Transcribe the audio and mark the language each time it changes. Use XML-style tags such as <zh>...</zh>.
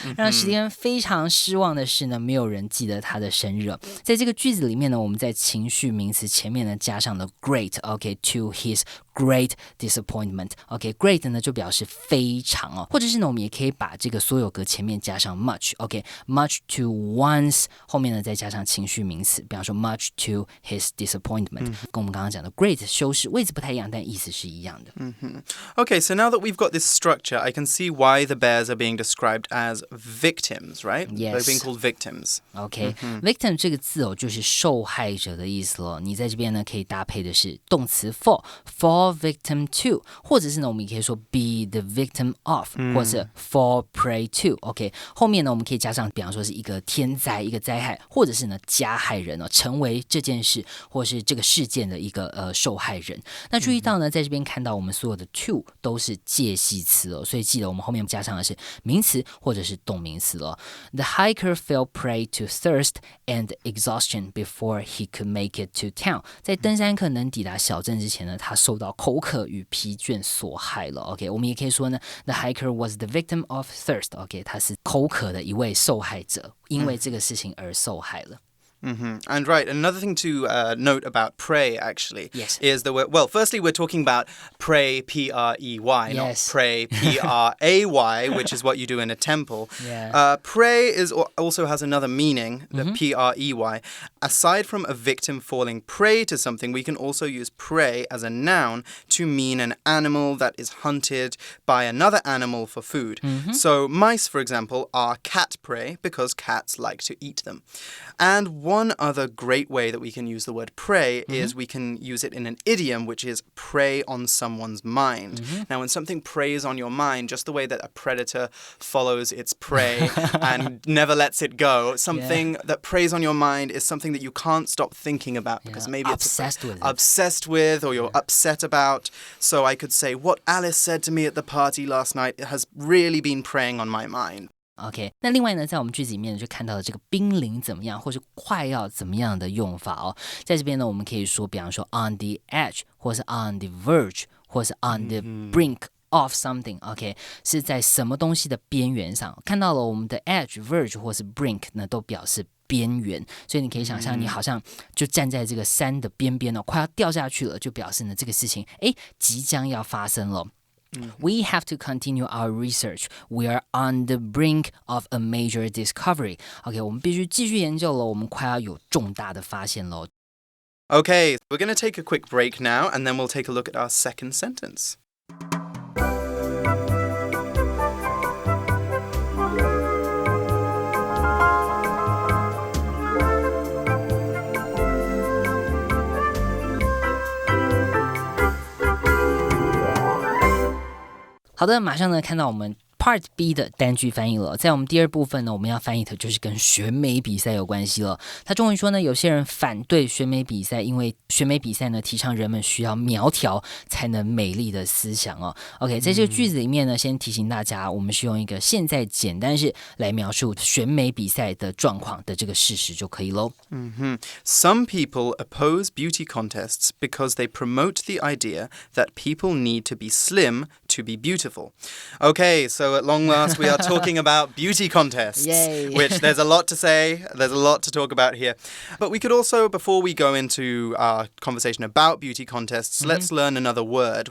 <zh>让史蒂芬非常失望的是呢，没有人记得他的生日。在这个句子里面呢，我们在情绪名词前面呢加上了 great，OK，</zh> <en>to his great disappointment。</en> <zh>OK，great 呢就表示非常哦，或者是呢我们也可以把这个所有格前面加上 much。OK，</zh> <en>much to one's</en> <zh>后面呢再加上情绪名词，比方说</zh> <en>much to his disappointment，</en> <zh>跟我们刚刚讲的 great 修饰位置不太一样，但意思是一样的。</zh> <en>Okay, so now that we've got this structure, I can see why the bears are being described as victims, right? Yes. They're being called victims.</en> <zh>OK，victim 这个字哦，就是受害者的意思咯。你在这边呢，可以搭配的是动词</zh> <en>fall victim to，</en> <zh>或者是呢，我们也可以说</zh> <en>be the victim of，</en> <zh>或者</zh> <en>fall prey to。</en> <zh>OK， 后面呢，我们可以加上，比方说是一个天灾、一个灾害，或者是呢加害人哦，成为这件事或是这个事件的一个受害人。那注意到呢，在这边看到我们所有的 to 都是介系词哦，所以记得我们后面加上的是名词或者是动名词了。</zh> <en>The hiker fell prey to thirst and exhaustion before he could make it to town。</en> <zh>在登山客能抵达小镇之前呢，他受到口渴与疲倦所害了。 OK， 我们也可以说呢 ，</zh> <en>The hiker was the victim of thirst。</en> <zh>OK， 他是口渴的一位受害者，因为这个事情而受害了。</zh> <en>And right, another thing to note about pray, actually, yes. is that well, firstly, we're talking about pray, P-R-E-Y, yes. not pray, P-R-A-Y, which is what you do in a temple. Yeah. Pray also has another meaning, the P-R-E-Y. Aside from a victim falling prey to something, we can also use prey as a noun to mean an animal that is hunted by another animal for food. So mice, for example, are cat prey because cats like to eat them. And one other great way that we can use the word prey is we can use it in an idiom, which is prey on someone's mind. Now, when something preys on your mind, just the way that a predator follows its prey and never lets it go, something that preys on your mind is something that you can't stop thinking about because maybe it's obsessed with or you're upset about. So I could say, what Alice said to me at the party last night has really been preying on my mind.OK，</en> <zh>那另外呢，在我们句子里面呢，就看到了这个濒临怎么样，或是快要怎么样的用法哦。在这边呢，我们可以说，比方说</zh> <en>on the edge，</en> <zh>或是</zh> <en>on the verge，</en> <zh>或是</zh> <en>on the brink</en> <zh>of something, OK, 是在什么东西的边缘上。看到了我们的 edge, verge 或是 brink 呢，都表示边缘，所以你可以想象你好像就站在这个山的边边快要掉下去了，就表示呢这个事情即将要发生了。</zh> <en>We have to continue our research. We are on the brink of a major discovery.</en> <zh>OK, 我们必须继续研究了，我们快要有重大的发现了。</zh> <en>Okay, we're going to take a quick break now, and then we'll take a look at our second sentence.</en> <zh>Part 好的，马上呢看到我们Part B 的单句翻译了。在我们第二部分呢，我们要翻译的就是跟选美比赛有关系了。他终于说呢，有些人反对选美比赛，因为选美比赛呢提倡人们需要苗条才能美丽的思想哦。 OK， 在这个句子里面呢，先提醒大家，我们是用一个现在简单式来描述选美比赛的状况的这个事实就可以咯。</zh> <en>Some people oppose beauty contests because they promote the idea that people need to be slim to be beautiful. Okay, so at long last we are talking about beauty contests, Yay. which there's a lot to say, there's a lot to talk about here. But we could also, before we go into our conversation about beauty contests, let's learn another word.</en>